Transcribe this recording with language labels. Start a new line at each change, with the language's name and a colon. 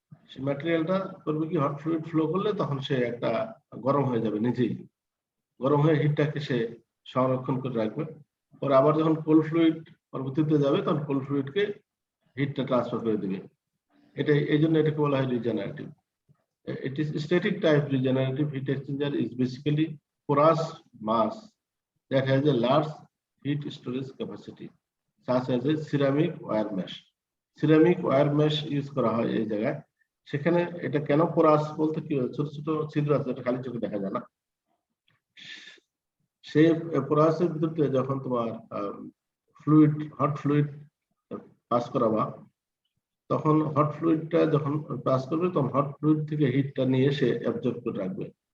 Bangla: সেই ম্যাটেরিয়ালটা করবে কি হট ফ্লুইড ফ্লো করলে তখন সে একটা গরম হয়ে যাবে নিজেই, গরম হয়ে হিটটাকে সে সংরক্ষণ করে রাখবে। পরে আবার যখন কোল্ড ফ্লুইড পরবর্তীতে যাবে তখন কোল্ড ফ্লুইডকে হিটটা ট্রান্সফার করে দিবে। এটাই এই জন্য এটাকে বলা হয় regenerative.
English: It is static type regenerative heat exchanger is basically porous mass that has a large heat storage capacity, such as a ceramic wire mesh.
Bangla: Ceramic wire mesh use করা হয় এই জায়গায়। সেখানে এটা কেন পোরাস বলতে কি ছোট ছোট ছিদ্র আছে, এটা খালি চোখে দেখা যায় না। সেই পোরাসের ভিতরে যখন তোমার ফ্লুইড হট ফ্লুইড পাস করাবা, তখন হট ফ্লুইডটা যখন পাস করবে তখন হট ফ্লুইড থেকে হিটটা নিয়ে সে অ্যাবজর্ব করে রাখবে।